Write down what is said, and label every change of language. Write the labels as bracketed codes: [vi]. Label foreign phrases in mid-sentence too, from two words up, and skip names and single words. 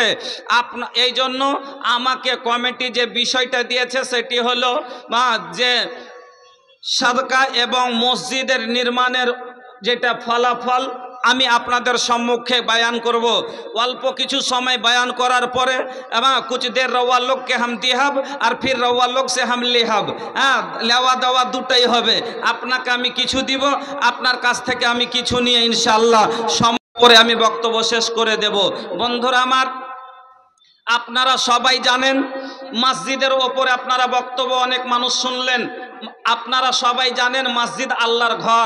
[bn] এই জন্য আমাকে কমিটি যে বিষয়টা দিয়েছে সেটি হলো যে সাদকা এবং মসজিদের নির্মাণের যেটা ফলাফল আমি আপনাদের সম্মুখে বয়ান করব। অল্প কিছু সময় বয়ান করার পরে [bho] कुछ देर रउआ लोग के हम दिहब और फिर रउआ लोग से हम लिहब। हाँ, लेवा देवा दुटाई হবে। [bn] আপনাকে আমি কিছু দিব, আপনার কাছ থেকে আমি কিছু নিয়ে ইনশাআল্লাহ সময় করে আমি বক্তব্য শেষ করে দেব। বন্ধুরা আমার, আপনারা সবাই জানেন মসজিদের ওপরে আপনারা বক্তব্য অনেক মানুষ শুনলেন। আপনারা সবাই জানেন মসজিদ আল্লাহর ঘর।